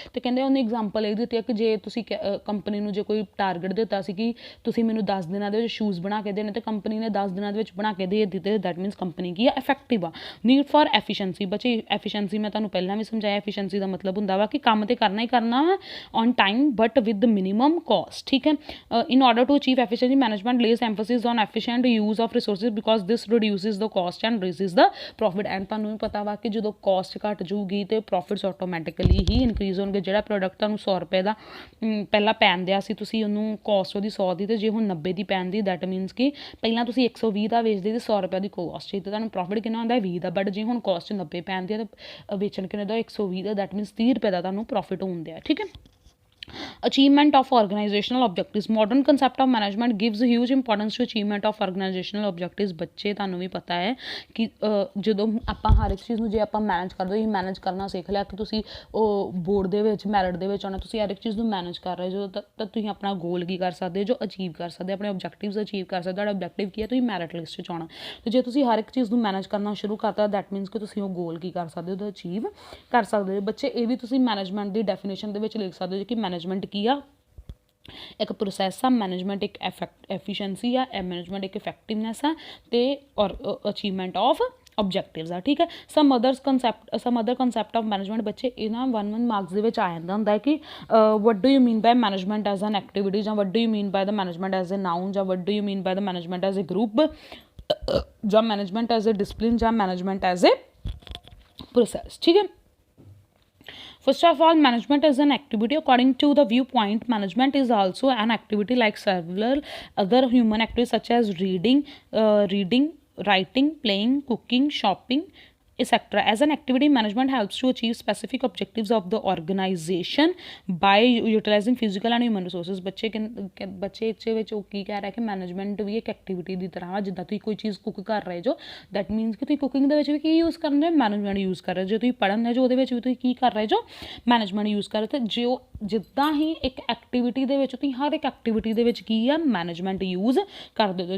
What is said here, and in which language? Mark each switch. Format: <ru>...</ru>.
<pa>ਤੇ ਕਹਿੰਦੇ ਉਹਨੇ ਐਗਜ਼ਾਮਪਲ ਇਹ ਦਿੱਤੀ ਹੈ ਕਿ ਜੇ ਤੁਸੀਂ ਕੰਪਨੀ ਨੂੰ ਜੇ ਕੋਈ ਟਾਰਗੇਟ ਦਿੱਤਾ ਸੀ ਕਿ ਤੁਸੀਂ ਮੈਨੂੰ 10 ਦਿਨਾਂ ਦੇ ਵਿੱਚ ਸ਼ੂਜ਼ ਬਣਾ ਕੇ ਦੇਣੇ ਤੇ ਕੰਪਨੀ ਨੇ 10 ਦਿਨਾਂ ਦੇ ਵਿੱਚ ਬਣਾ ਕੇ ਦੇ ਦਿੱਤੇ, ਦੈਟ ਮੀਨਸ ਕੰਪਨੀ ਕੀ ਆ, ਇਫੈਕਟਿਵ ਆ। ਨੀਡ ਫॉर ਐਫੀਸ਼ੀਐਂਸੀ ਬੱਚੇ, ਐਫੀਸ਼ੀਐਂਸੀ ਮੈਂ ਤੁਹਾਨੂੰ ਪਹਿਲਾਂ ਵੀ ਸਮਝਾਇਆ, ਐਫੀਸ਼ੀਐਂਸੀ ਦਾ ਮਤਲਬ ਹੁੰਦਾ ਵਾ ਕਿ ਕੰਮ ਤੇ ਕਰਨਾ ਹੀ ਕਰਨਾ ਵਾ</pa> <en>on time but with the minimum cost। ठीक है, in order to achieve efficiency management lays emphasis on efficient use of resources because this reduces the cost and raises the profit।</en> <pa>and ਤੁਹਾਨੂੰ ਵੀ ਪਤਾ ਵਾ ਕਿ ਜਦੋਂ cost ਘਟ ਜੂਗੀ ਤੇ profits automatically ਹੀ increase ਹੋਣਗੇ। ਜਿਹੜਾ ਪ੍ਰੋਡਕਟ ਤੁਹਾਨੂੰ 100 ਰੁਪਏ ਦਾ ਪਹਿਲਾਂ ਪੈਣ ਦਿਆ ਸੀ, ਤੁਸੀਂ ਉਹਨੂੰ cost ਉਹਦੀ 100 ਦੀ ਤੇ ਜੇ ਹੁਣ 90 ਦੀ ਪੈਣ ਦੀ, ਦੈਟ ਮੀਨਸ ਕਿ ਪਹਿਲਾਂ ਤੁਸੀਂ 120 ਦਾ ਵੇਚਦੇ ਤੇ 100 ਰੁਪਏ ਦੀ ਕੋਸਟ ਸੀ ਤੇ ਤੁਹਾਨੂੰ ਪ੍ਰੋਫਿਟ ਕਿੰਨਾ ਹੁੰਦਾ, 20 ਦਾ। ਬਟ ਜੇ ਹੁਣ ਕੋਸਟ 90 ਪੈਣ ਦੀ ਆ ਤਾਂ ਵੇਚਣ ਕਿੰਨੇ ਦਾ, 120 ਦਾ, ਦੈਟ ਮੀਨਸ 30 ਰੁਪਏ ਦਾ ਤੁਹਾਨੂੰ ਪ੍ਰੋਫਿਟ ਹੁੰਦੇ ਆ।</pa> <en>ਠੀਕ ਹੈ, achievement of organizational objectives modern concept of management gives huge importance to achievement of organizational objectives।</en> <pa>ਬੱਚੇ ਤੁਹਾਨੂੰ ਵੀ ਪਤਾ ਹੈ ਕਿ ਜਦੋਂ ਆਪਾਂ ਹਰ ਇੱਕ ਚੀਜ਼ ਨੂੰ ਜੇ ਆਪਾਂ ਮੈਨੇਜ ਕਰਦੇ ਹੋ, ਮੈਨੇਜ ਕਰਨਾ ਸਿੱਖ ਲਿਆ ਕਿ ਤੁਸੀਂ ਉਹ ਬੋਰਡ ਦੇ ਵਿੱਚ ਮੈਰਿਟ ਦੇ ਵਿੱਚ ਆਉਣਾ, ਤੁਸੀਂ ਹਰ ਇੱਕ ਚੀਜ਼ ਨੂੰ ਮੈਨੇਜ ਕਰ ਰਹੇ ਜੋ ਤਾਂ ਤੁਸੀਂ ਆਪਣਾ ਗੋਲ ਕੀ ਕਰ ਸਕਦੇ ਜੋ ਅਚੀਵ ਕਰ ਸਕਦੇ, ਆਪਣੇ ਆਬਜੈਕਟਿਵਸ ਅਚੀਵ ਕਰ ਸਕਦੇ। ਤੁਹਾਡਾ ਆਬਜੈਕਟਿਵ ਕੀ ਹੈ, ਤੁਸੀਂ ਮੈਰਿਟ ਲਿਸਟ 'ਚ ਆਉਣਾ। ਤੇ ਜੇ ਤੁਸੀਂ ਹਰ ਇੱਕ ਚੀਜ਼ ਨੂੰ ਮੈਨੇਜ ਕਰਨਾ ਸ਼ੁਰੂ ਕਰਤਾ, ਦੈਟ ਮੀਨਸ ਕਿ ਤੁਸੀਂ ਉਹ ਗੋਲ ਕੀ ਕਰ ਸਕਦੇ ਹੋ, ਅਚੀਵ ਕਰ ਸਕਦੇ ਹੋ। ਬੱਚੇ ਇਹ ਵੀ ਤੁਸੀਂ ਮੈਨੇਜਮੈਂਟ ਦੀ ਡੈਫੀਨੇਸ਼ਨ ਦੇ ਵਿੱਚ ਲਿਖ ਸਕਦੇ ਹੋ ਕਿ ਮੈਨੇਜਮੈਂਟ ਕੀ ਆ, ਇੱਕ ਪ੍ਰੋਸੈਸ ਆ, ਮੈਨੇਜਮੈਂਟ ਇੱਕ ਐਫੀਸ਼ੀਐਂਸੀ ਆ, ਮੈਨੇਜਮੈਂਟ ਇੱਕ ਇਫੈਕਟਿਵਨੈਸ ਆ ਤੇ ਔਰ ਅਚੀਵਮੈਂਟ ਆਫ ऑब्जेक्टिव्स आ। ठीक है, some other concept of management बच्चे इन्हां 1 मार्क्स ਦੇ ਵਿੱਚ ਆ ਜਾਂਦਾ ਹੁੰਦਾ ਹੈ</pa> <en>कि what do you mean by management as an activity ਜਾਂ what do you mean by the management as a noun ਜਾਂ what do you mean by the management as a group ਜਾਂ management as a discipline ਜਾਂ management as a process। ठीक है, first of all, management is an activity according to the viewpoint management is also an activity like several other human activities such as reading, writing, playing, cooking, shopping, etc. As an activity, management helps to achieve specific objectives of the organization by utilizing physical and human resources।</en> <pa>ਬੱਚੇ ਇੱਥੇ ਵਿੱਚ ਉਹ ਕੀ ਕਹਿ ਰਿਹਾ ਕਿ management ਵੀ ਇੱਕ activity ਦੀ ਤਰ੍ਹਾਂ ਵਾ। ਜਿੱਦਾਂ ਤੁਸੀਂ ਕੋਈ ਚੀਜ਼ ਕੁੱਕ ਕਰ ਰਹੇ ਜੋ, ਦੈਟ ਮੀਨਸ ਕਿ ਤੁਸੀਂ ਕੁਕਿੰਗ ਦੇ ਵਿੱਚ ਵੀ ਕੀ ਯੂਜ਼ ਕਰ ਰਹੇ ਹੋ, ਮੈਨੇਜਮੈਂਟ ਯੂਜ਼ ਕਰ ਰਹੇ। ਜੇ ਤੁਸੀਂ ਪੜ੍ਹਨ ਦੇ ਜੋ ਉਹਦੇ ਵਿੱਚ ਵੀ ਤੁਸੀਂ ਕੀ ਕਰ ਰਹੇ ਜੋ, ਮੈਨੇਜਮੈਂਟ ਯੂਜ਼ ਕਰ ਰਹੇ। ਅਤੇ ਜੋ ਜਿੱਦਾਂ ਹੀ ਇੱਕ ਐਕਟੀਵਿਟੀ ਦੇ ਵਿੱਚ ਤੁਸੀਂ ਹਰ ਇੱਕ ਐਕਟੀਵਿਟੀ ਦੇ ਵਿੱਚ ਕੀ ਆ, ਮੈਨੇਜਮੈਂਟ ਯੂਜ਼ ਕਰਦੇ ਹੋ।</pa>